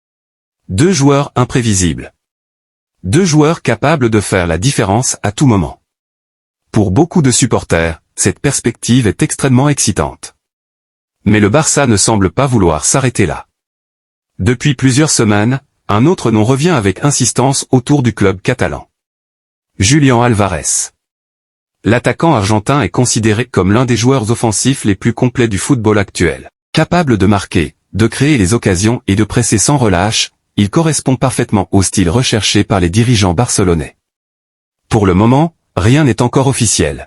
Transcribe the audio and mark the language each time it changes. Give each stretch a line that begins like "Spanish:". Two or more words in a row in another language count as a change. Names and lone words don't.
French: 2 joueurs imprévisibles. 2 joueurs capables de faire la différence à tout moment. Pour beaucoup de supporters, cette perspective est extrêmement excitante. Mais le Barça ne semble pas vouloir s'arrêter là. Depuis plusieurs semaines, un autre nom revient avec insistance autour du club catalan. Julián Álvarez. L'attaquant argentin est considéré comme l'un des joueurs offensifs les plus complets du football actuel. Capable de marquer, de créer les occasions et de presser sans relâche, il correspond parfaitement au style recherché par les dirigeants barcelonais. Pour le moment, rien n'est encore officiel.